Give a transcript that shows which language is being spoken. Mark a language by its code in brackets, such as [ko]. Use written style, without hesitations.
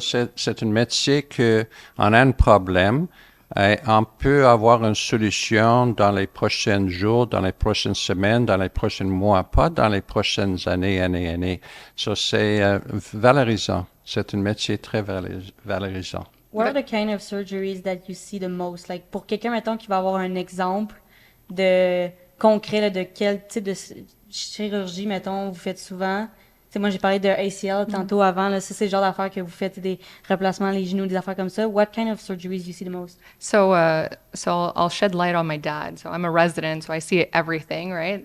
[fr] Ça, c'est un métier que on a un problème. Et on peut avoir une solution dans les prochains jours, dans les prochaines semaines, dans les prochains mois, pas dans les prochaines années. Ça, c'est valorisant. C'est un métier très valorisant. [en] What are the kind of surgeries that you see the most? [fr] Like, pour quelqu'un, mettons, qui va avoir un exemple de concret, là, de quel type de chirurgie, mettons, vous faites souvent? T'sais, moi, j'ai parlé de ACL tantôt avant. Là, ça, c'est le genre d'affaires que vous faites, des replacements les genoux, des affaires comme ça. [en] What kind of surgeries do you see the most? So I'll shed light on my dad. So I'm a resident, so I see everything, right?